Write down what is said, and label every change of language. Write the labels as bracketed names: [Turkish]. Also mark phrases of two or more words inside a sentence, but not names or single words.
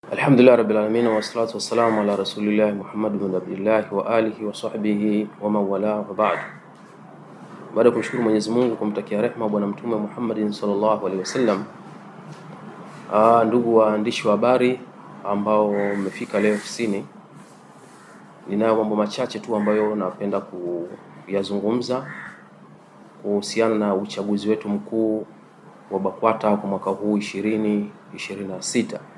[Arabic] الحمد لله رب العالمين والصلاة والسلام على رسول الله محمد بن عبد الله وعلى آله وصحبه ومن والاه وبعد. [Swahili] Baada ya kumshukuru Mwenyezi Mungu kumtakia rehema bwana mtume Muhammadin [Arabic] صلى الله عليه وسلم, [Swahili] ndugu waandishi wa habari ambao mmefika leo ofisini, ninayo mambo machache tu ambayo napenda kuyazungumza kuhusiana na uchaguzi wetu mkuu wa BAKWATA kwa mwaka huu 2026.